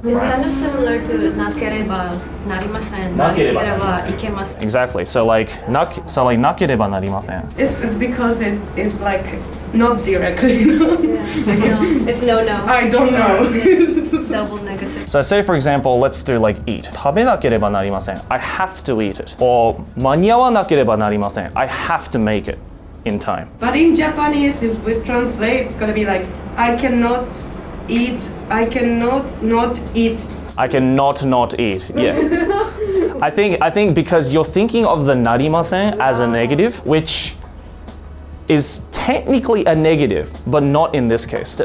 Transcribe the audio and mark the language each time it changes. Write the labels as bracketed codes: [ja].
[en] It's kind of similar to [ja] nakereba narimasen, nakereba ikemasen. [en] Exactly. So like [ja] nakereba narimasen. [en] It's because it's like not directly. It's no. I don't know. Double negative. So say for example, let's do like eat. [ja] 食べなければなりません. [en] I have to eat it. [ja] Or 間に合わなければなりません. [en] I have to make it in time. But in Japanese, if we translate, it's gonna be like, I cannot eat, I cannot not eat. I cannot not eat. Yeah. I think because you're thinking of the narimasen as a negative, which is technically a negative, but not in this case.